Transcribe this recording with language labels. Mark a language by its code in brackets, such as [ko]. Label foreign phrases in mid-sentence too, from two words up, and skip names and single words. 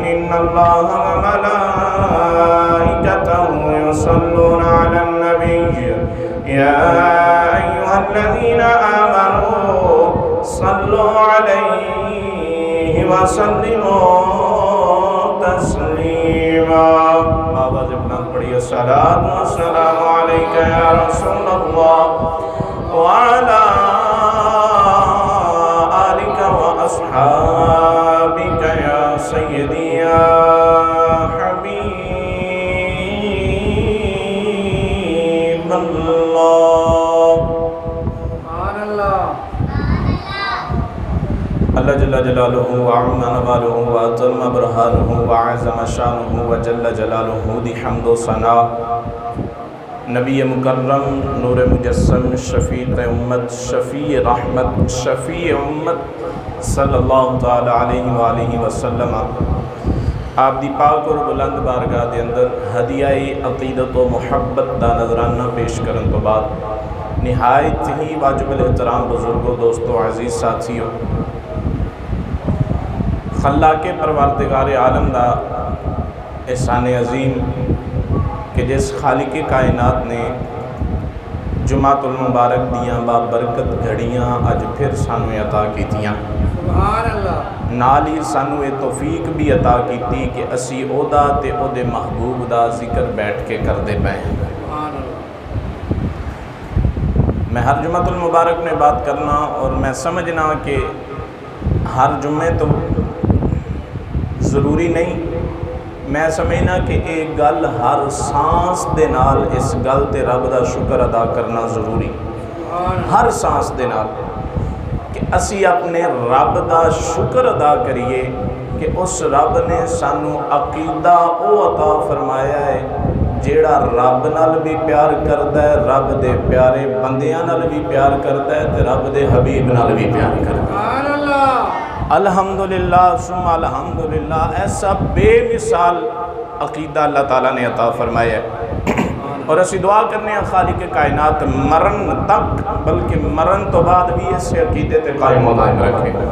[ar] إن الله وملائكته يصلون على النبي يا أيها الذين آمنوا صلوا عليه وسلموا تسليما. [ur] آواز بلند پڑھیے. [ar] الصلاۃ والسلام علیک یا رسول اللہ وعلی آلک واصحابک یا سیدی یا حبیب اللہ. اللہ جل جلالہ وعظم نوالہ وأتم برہانہ وعظم شانہ وجل جلالہ [pa] دی حمد و ثنا. نبی مکرم نور مجسم شفیع امت شفیع رحمت شفیع امت [ar] صلی اللہ تعالی علیہ وآلہ وسلم [pa] آپ دی پاک اور بلند بارگاہ دے اندر ہدیہ عقیدت و محبت دا نظرانہ پیش کرن تو بعد نہایت ہی واجب الاحترام بزرگوں دوستوں عزیز ساتھیوں خلاق پروردگار عالم دا احسان عظیم کہ جس خالق کائنات نے جمعۃ المبارک دیاں بابرکت گھڑیاں اج پھر سانو عطا کیتیاں. [ar] سبحان اللہ. [pa] نال ہی سانو یہ توفیق بھی عطا کیتی کہ اسی او دا تے او دے محبوب دا ذکر بیٹھ کے کردے پے. میں ہر جمعۃ المبارک میں بات کرنا اور میں سمجھنا کہ ہر جمعے تو ضروری نہیں. میں سمجھنا کہ ایک گل ہر سانس دے نال اس گل تے رب دا شکر ادا کرنا ضروری. ہر سانس دے نال کہ اسی اپنے رب دا شکر ادا کریے کہ اس رب نے سانو عقیدہ او عطا فرمایا ہے جیڑا رب نال بھی پیار کردا ہے, رب دے پیارے بندیاں نال بھی پیار کردا ہے تے رب دے حبیب نال بھی پیار کردا ہے. [ar] الحمدللہ ثم الحمدللہ. [pa] ایسا بے مثال عقیدہ اللہ تعالیٰ نے عطا فرمایا ہے اور اسی دعا کرنے ہیں خالق کائنات مرن تک بلکہ مرن تو بعد بھی اس عقیدے تے قائم و دائم رکھے.